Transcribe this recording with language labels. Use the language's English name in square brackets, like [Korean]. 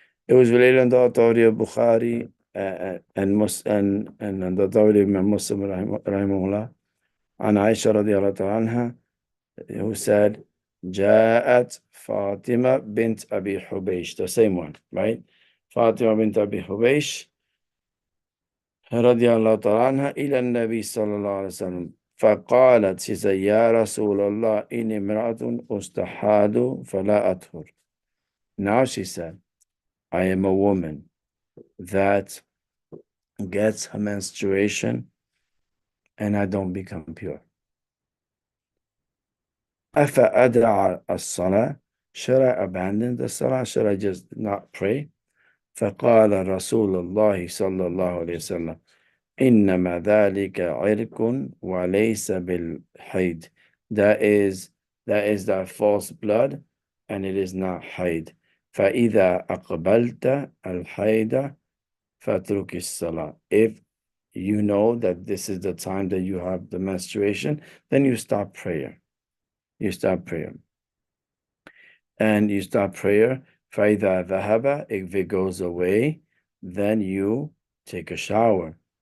[English] It was related on the authority of Bukhari and on the authority of Muslim rahimahullah, and Aisha radiallahu anha, who said, [Arabic] جاءت فاطمة بنت أبي حبيش, [English] the same one, right? [Arabic] Fatima bint Abi Hubaysh رضي الله تعالى عنها إلى النبي صلى الله عليه وسلم فقالت, [English] she said, [Arabic] يا رسول الله إني امرأة أستحاض فلا أطهر. [English] Now she said, I am a woman that gets her menstruation and I don't become pure. [Arabic] أفأدع الصلاة, [English] should I abandon the salah? Should I just not pray? [Arabic] فقال رسول الله صلى الله عليه وسلم إنما ذلك عرق وليس بالحيض. [English] That is the false blood and it is not حيض. [Arabic] فإذا أقبلت الحيض فاترك الصلاة. [English] If you know that this is the time that you have the menstruation, then you stop prayer. You stop prayer. And you stop prayer. [Arabic] فإذا ذهب, [English] if it goes away, then you take a shower.